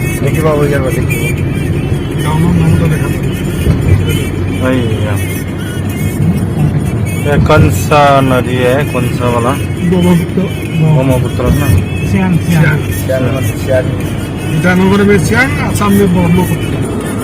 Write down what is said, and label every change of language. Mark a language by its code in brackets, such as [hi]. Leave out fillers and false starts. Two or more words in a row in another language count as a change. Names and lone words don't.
[as] দেখিব যাব দেখিব গাঁৱৰ মানুহটো দেখা [hi] ये कौन सा नदी है कौन सा वाला [as] ব্ৰহ্মপুত্ৰ [hi] ब्रह्मपुत्र ना [as] চিয়াং ইটানগরে [hi] চিয়াং में आसाम में ब्रह्मपुत्र